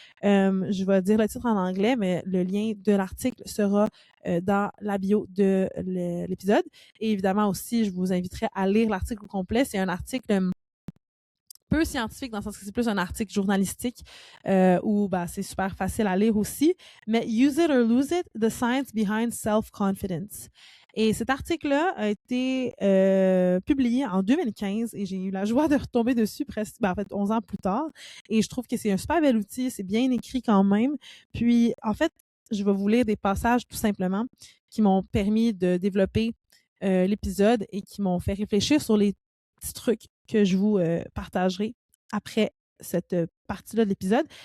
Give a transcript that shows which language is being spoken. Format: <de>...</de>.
<fr>Je vais dire le titre en anglais, mais le lien de l'article sera dans la bio de l'épisode. Et évidemment aussi, je vous inviterai à lire l'article au complet. C'est un article peu scientifique dans le sens que c'est plus un article journalistique où c'est super facile à lire aussi.</fr> <en>Mais Use it or lose it, the science behind self-confidence.</en> <fr>Et cet article-là a été publié en 2015 et j'ai eu la joie de retomber dessus presque, en fait, 11 ans plus tard. Et je trouve que c'est un super bel outil, c'est bien écrit quand même. Puis, en fait, je vais vous lire des passages tout simplement qui m'ont permis de développer l'épisode et qui m'ont fait réfléchir sur les petits trucs que je vous partagerai après cette partie-là de l'épisode.</fr>